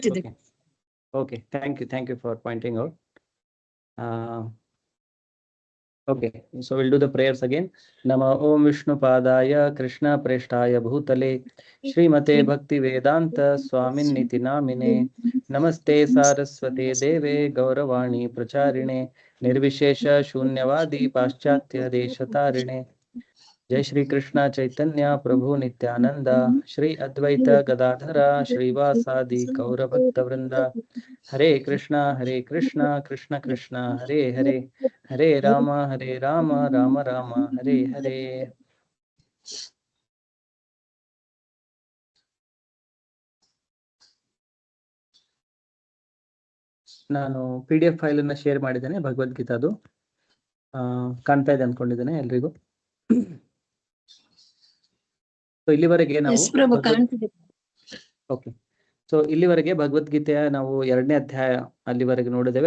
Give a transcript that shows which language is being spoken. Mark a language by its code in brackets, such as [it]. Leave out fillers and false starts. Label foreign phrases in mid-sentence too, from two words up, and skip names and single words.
[en] Okay. Okay. Thank you for pointing out. Okay, so we'll do the prayers again. [sa] नम ॐ विष्णु पादाय कृष्ण प्रेष्ठाय भूतले श्रीमते भक्ति वेदान्त स्वामिन् निति नामिने नमस्ते सारस्वते देवे गौरवाणी प्रचारिणे निर्विशेष शून्यवादि पाश्चात्य देशतारिणे जय श्री कृष्ण चैतन्य प्रभु नित्यानन्द श्री अद्वैत गदाधर श्रीवासादि गौर भक्त वृन्द हरे कृष्ण कृष्ण कृष्ण हरे हरे हरे राम राम राम हरे हरे. [kn] ನಾನು [en] PDF file [kn] ಅನ್ನ ಶೇರ್ ಮಾಡಿದ್ದೇನೆ ಭಗವದ್ಗೀತಾದು. ಕಾಣ್ತಾ ಇದೆ ಅನ್ಕೊಂಡಿದ್ದೇನೆ ಎಲ್ರಿಗೂ. ಸೊ ಇಲ್ಲಿವರೆಗೆ ನಾವು ಓಕೆ, ಸೊ ಇಲ್ಲಿವರೆಗೆ ಭಗವದ್ಗೀತೆಯ ನಾವು 2ನೇ ಅಧ್ಯಾಯ ಅಲ್ಲಿವರೆಗೆ ನೋಡಿದ್ದೇವೆ.